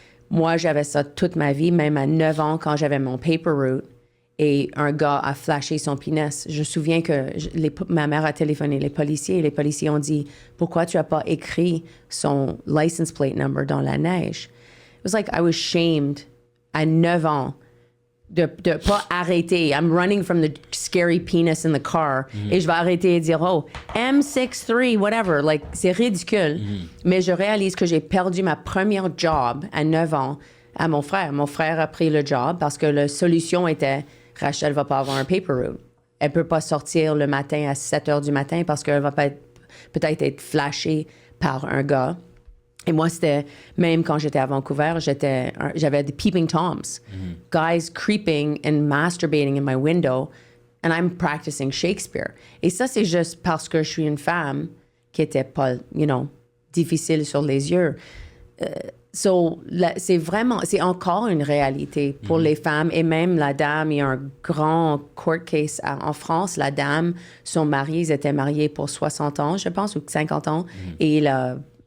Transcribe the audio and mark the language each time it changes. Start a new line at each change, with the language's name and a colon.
French: Moi, j'avais ça toute ma vie, même à 9 ans quand j'avais mon paper route et un gars a flashé son pénis. Je me souviens que ma mère a téléphoné les policiers et les policiers ont dit « Pourquoi tu as pas écrit son license plate number dans la neige? »
English: It was like I was shamed
French: à 9 ans de pas arrêter.
English: I'm running from the scary penis in the car.
French: Et je vais arrêter et dire, oh, M63, whatever. Like, c'est ridicule. Mais je réalise que j'ai perdu ma première job à 9 ans à mon frère. Mon frère a pris le job parce que la solution était, Rachel va pas avoir un paper route. Elle peut pas sortir le matin à 7 heures du matin parce qu'elle va peut-être être flashée par un gars. Et moi, c'était, même quand j'étais à Vancouver, j'avais des peeping toms.
English: Guys creeping and masturbating in my window, and I'm practicing Shakespeare.
French: Et ça, c'est juste parce que je suis une femme qui était pas, difficile sur les yeux. C'est encore une réalité pour les femmes. Et même la dame, il y a un grand court case en France. La dame, son mari, ils étaient mariés pour 60 ans, je pense, ou 50 ans. Et il a...